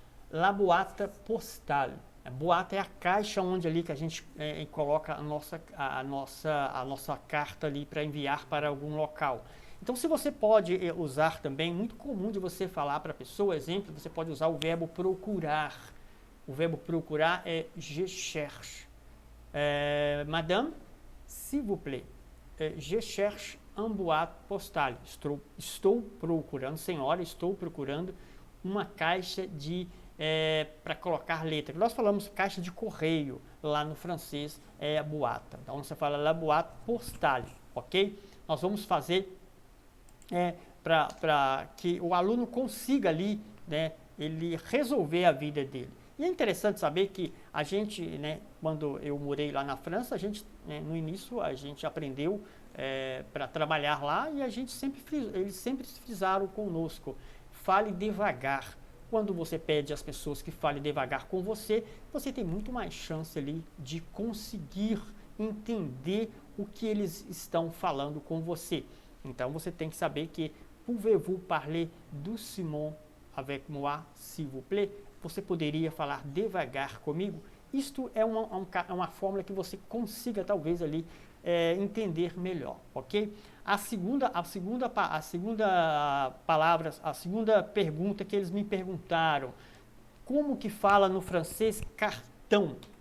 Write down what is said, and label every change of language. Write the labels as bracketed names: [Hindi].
[French] La boîte postale. [Portuguese] A boîte é a caixa onde ali que a gente coloca a nossa carta ali para enviar para algum local. Então, se você pode usar também, muito comum de você falar para a pessoa, exemplo, você pode usar o verbo procurar. O verbo procurar é [French] je cherche. Madame, s'il vous plaît, je cherche un boîte postale. [Portuguese] Estou procurando, senhora, estou procurando uma caixa para colocar letra. Nós falamos caixa de correio, lá no francês é a boîte. Então você fala la boîte postale, ok? Nós vamos fazer para que o aluno consiga ali, né, ele resolver a vida dele. E é interessante saber que a gente, né, quando eu morei lá na França, a gente, no início, a gente aprendeu para trabalhar lá e eles sempre frisaram conosco, fale devagar. Quando você pede às pessoas que falem devagar com você, você tem muito mais chance ali de conseguir entender o que eles estão falando com você. Então você tem que saber que [French] pouvez-vous parler doucement avec moi, s'il vous plaît? [Portuguese] Você poderia falar devagar comigo? Isto é uma fórmula que você consiga talvez ali entender melhor, ok? A segunda pergunta que eles me perguntaram, como que fala no francês cartão?